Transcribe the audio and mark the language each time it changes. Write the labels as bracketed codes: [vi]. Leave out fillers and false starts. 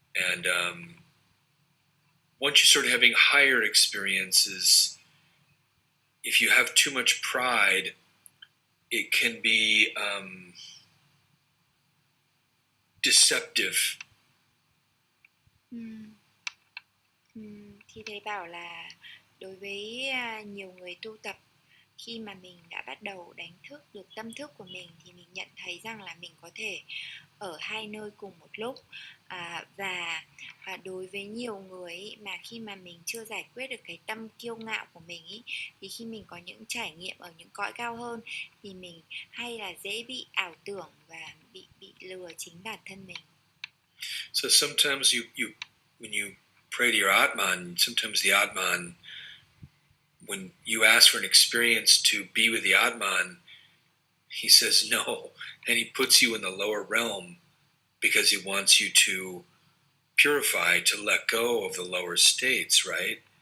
[en] And once you start having higher experiences, if you have too much pride, it can be deceptive. [vi] Thì thầy bảo là đối với nhiều người tu tập, khi mà mình đã bắt đầu đánh thức được tâm thức của mình thì mình nhận thấy rằng là mình có thể ở hai nơi cùng một lúc. Và đối với nhiều người ý, mà khi mà mình chưa giải quyết được cái tâm kiêu ngạo của mình ý, thì khi mình có những trải nghiệm ở những cõi cao hơn thì mình hay là dễ bị ảo tưởng và bị lừa chính bản thân mình. [en] So sometimes when you pray to your Atman, sometimes the Atman, when you ask for an experience to be with the Atman, he says no, and he puts you in the lower realm because he wants you to purify, to let go of the lower states, right?